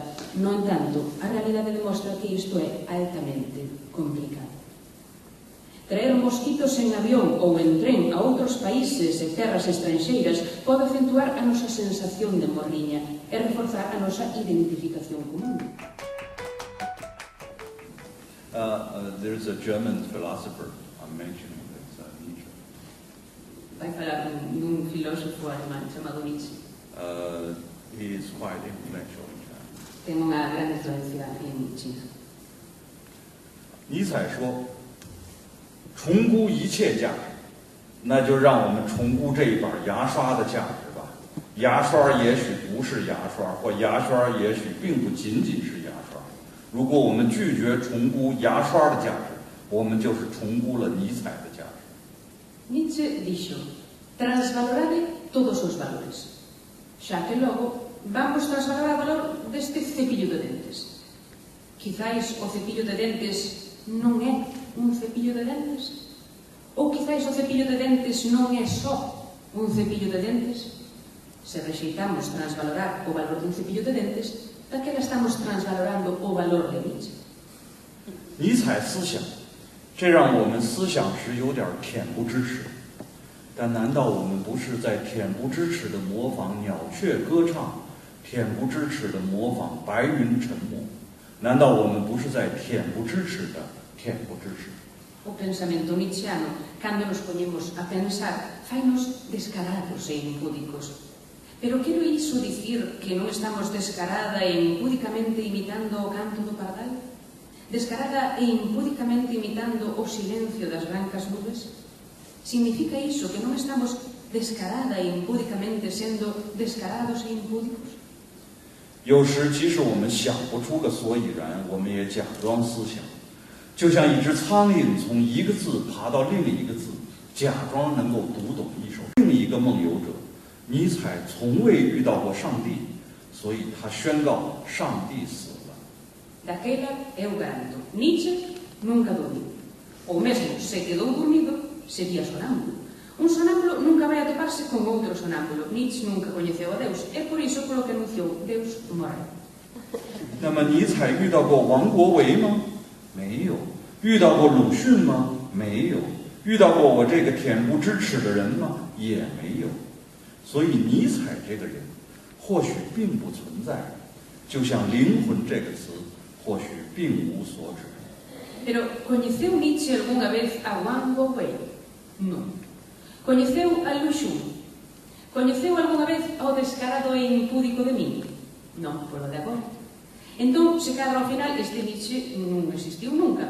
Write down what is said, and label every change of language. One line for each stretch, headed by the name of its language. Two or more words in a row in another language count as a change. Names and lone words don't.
Galician: No entanto, a realidade demostra que isto é altamente complicado. Traer mosquitos en avión ou en tren a outros países e terras estranxeiras pode acentuar a nosa sensación de morriña e reforzar a nosa identificación común.
English: There's a German philosopher I'm mentioning, Nietzsche.
Galician: Vai falar dun filósofo alemán chamado Nietzsche.
English: He is quite influential in China.
Galician: Ten unha gran influencia en China.
Chinese: 尼采说：“重估一切价值，那就让我们重估这一把牙刷的价值吧。牙刷也许不是牙刷，或牙刷也许并不仅仅是牙刷。如果我们拒绝重估牙刷的价值，我们就是重估了尼采的价值。”
Galician: Nietzsche dixo: transvalorade todos os valores. Xa que logo vamos transvalorar o valor deste cepillo de dentes. Quizáis o cepillo de dentes non é un cepillo de dentes? Ou quizáis o cepillo de dentes non é só un cepillo de dentes? Se rexeitamos transvalorar o valor dun cepillo de dentes, daquela estamos transvalorando o valor de Nietzsche.
Chinese: 尼采思想，这让我们思想时有点恬不知耻。但难道我们不是在恬不知耻地模仿鸟雀歌唱， 恬不知耻地模仿白云沉没，难道我们不是在恬不知耻的恬不知耻？
Galician: O pensamento nietzscheano, cando nos poñemos a pensar, fainos descarados e impúdicos. Pero quero iso dicir que non estamos descarada e impúdicamente imitando o canto do pardal? Descarada e impúdicamente imitando o silencio das brancas nubes? Significa iso que non estamos descarada e impúdicamente sendo descarados e impúdicos?
Chinese: 有时即使我们想不出个所以然，我们也假装思想，就像一只苍蝇从一个字爬到另一个字，假装能够读懂一首。另一个梦游者，尼采从未遇到过上帝，所以他宣告上帝死了。
Galician: Daquela eu garanto, Nietzsche nunca dormiu. Ou mesmo, se quedou dormido, sería sonámbulo. Un sonámbulo nunca vai atoparse con outro sonámbulo. Nietzsche nunca coñeceu a Deus, é por iso polo que anunciou Deus morre.
Chinese: 那么尼采遇到过王国维吗？没有。遇到过鲁迅吗？没有。遇到过我这个恬不知耻的人吗？也没有。所以尼采这个人或许并不存在，就像灵魂这个词或许并无所指。
Galician: Pero coñeceu Nietzsche algunha vez a Wang Guowei? Non. Coñeceu a Lu Xun? Coñeceu algunha vez ao descarado e impúdico de min? Non, polo de agora. Entón, se cadra ao final, este Nietzsche non existiu nunca.